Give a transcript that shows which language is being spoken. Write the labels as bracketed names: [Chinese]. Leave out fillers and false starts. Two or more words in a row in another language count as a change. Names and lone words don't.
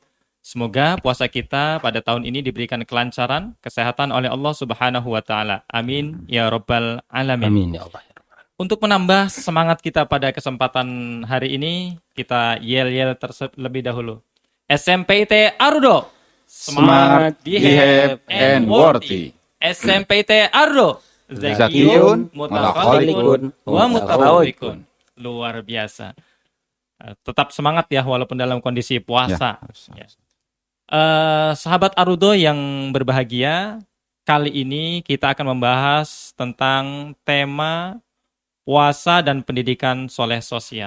[Indonesian] Semoga puasa kita pada tahun ini diberikan kelancaran, kesehatan oleh [Arabic] الله سبحانه وتعالى. آمين يا رب العالمين. آمين يا الله. [Indonesian] Untuk menambah semangat kita pada kesempatan hari ini, kita yel-yel terlebih dahulu. SMPT Arudo. Semangat, [English] behave, and worthy. [Indonesian] SMPT Arudo. [Arabic] زكيون، متخلقون, ومتفوقون. [Indonesian] Luar biasa. Tetap semangat ya walaupun dalam kondisi puasa. Ya. Sahabat Arudo yang berbahagia, kali ini kita akan membahas tentang tema puasa dan pendidikan soleh sosial.